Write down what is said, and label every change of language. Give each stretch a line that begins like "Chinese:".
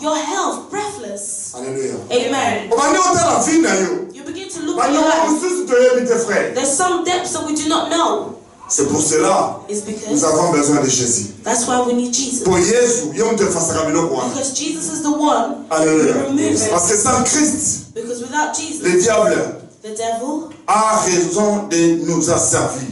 English: Your health breathless.
French: Alléluia.
English: Amen. You begin to look at your life. There's some depths that we do not know.
French: C'est pour cela nous avons besoin de Jésus.
English: That's why we need Jesus.
French: Pour Jésus,
English: because Jesus is the one
French: Alléluia.
English: who removes it.
French: Parce que sans Christ,
English: because without Jesus,
French: le diable
English: the devil
French: a raison de nous asservir.